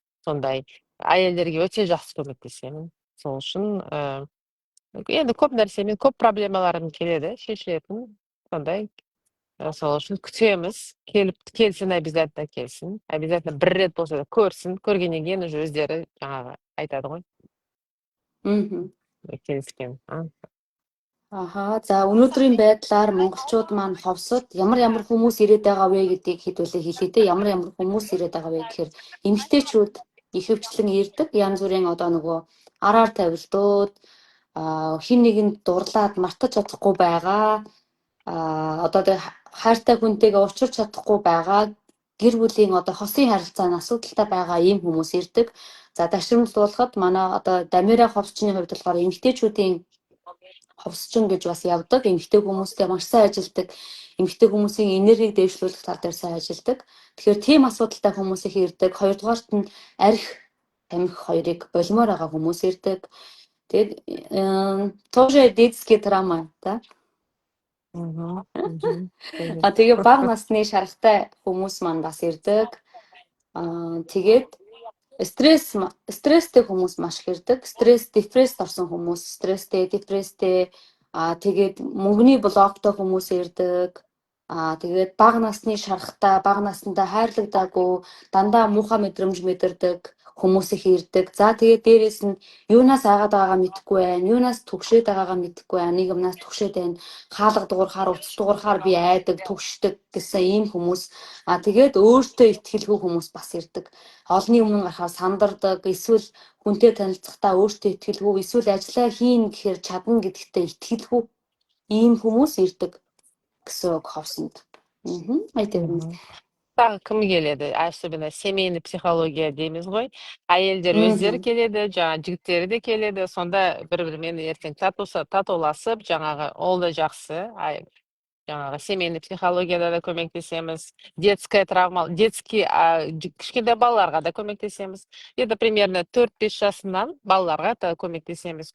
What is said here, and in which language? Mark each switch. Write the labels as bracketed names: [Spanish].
[Kazakh] Сондай әйелдерге өте жақсы көмектесемін. Сол үшін енді көп нәрсемен көп проблемаларым келеді, шешілетін. Сондай сол үшін күтеміз. Келсін, [Russian] обязательно [Kazakh] келсін. [Russian] Обязательно [Kazakh] бір рет болса да көрсін. Көргеннен кейін [Russian] уже [Kazakh] өздері жаңағы айтады ғой. Келіскен. Аха. [Mongolian] За өнөөдрийн байдлаар монголчууд маань ховсод ямар хүмүүс ирээд байгаа вэ гэдгийг хэдүүлээ хэлээ те. Ямар хүмүүс ирээд байгаа вэ гэхээр эмэгтэйчүүд ихэвчлэн ирдэг. Янз бүрийн одоо нөгөө араар тавилтууд хин нэгэнд дурлаад мартаж чадахгүй байгаа. Одоо хайртай хүнтэйгээ уулзч чадахгүй байгаа. Гэр бүлийн одоо хосын харилцааны асуудалтай байгаа ийм хүмүүс ирдэг. За дашрамжлуулахад манай одоо Дамира ховсчны хувьд болохоор эмэгтэйчүүдийн ховсчин гэж бас явдаг. Эмэгтэй хүмүүстэй маш сайн ажилдаг. Эмэгтэй хүмүүсийн энергийг дэвшлүүлэх тал дээр сайн ажилдаг. Тэгэхээр тийм асуудалтай хүмүүс их ирдэг. Хоёрдугаарт нь арх тамхи хоёрыг болмоор байгаа хүмүүс ирдэг. Тэгээд [Russian] тоже детский травма та. [Mongolian] Тэгээ бага насны шаргатай хүмүүс маань бас ирдэг. Тэгээд стресстэй хүмүүс маш их ирдэг. Депресд орсон хүмүүс, стресстэй, депресстэй, тэгээд мөнгөний блоктой хүмүүс ирдэг. Тэгээд бага насны шаргатай, бага наснда хайрлагдаагүй, дандаа муухай мэдрэмж мэдэрдэг хүмүүс их ирдэг. За тэгээд дээрээс нь юунаас айгаад байгаагаа мэдэхгүй байна, юунаас түгшээд байгаагаа мэдэхгүй байна, нэг юмнаас түгшээд байна, хаалга дуурахаар, уцс дуурахаар би айдаг, түгшдэг гэсэн ийм хүмүүс. Тэгээд өөртөө итгэлгүй хүмүүс бас ирдэг. Олны өмнө гарахаар сандардаг, эсвэл хүнтэй танилцахдаа өөртөө итгэлгүй, эсвэл ажиллаа хийн гэхээр чадна гэдэгтээ итгэлгүй ийм хүмүүс ирдэг гэсэн үг ховсонд. [Kazakh] Тағы кім келеді? [Russian] Особенно семейный психология [Kazakh] дейміз ғой. Әйелдер өздері келеді, жаңағы жігіттері де келеді. Сонда бір-бірімен ертең татуласып, жаңағы ол да жақсы. Жаңағы семейный психологияда да көмектесеміз. [Russian] Детская травма, [Kazakh] кішкентай балаларға да көмектесеміз. Енді [Russian] примерно [Kazakh] 4-5 жасынан балаларға да көмектесеміз.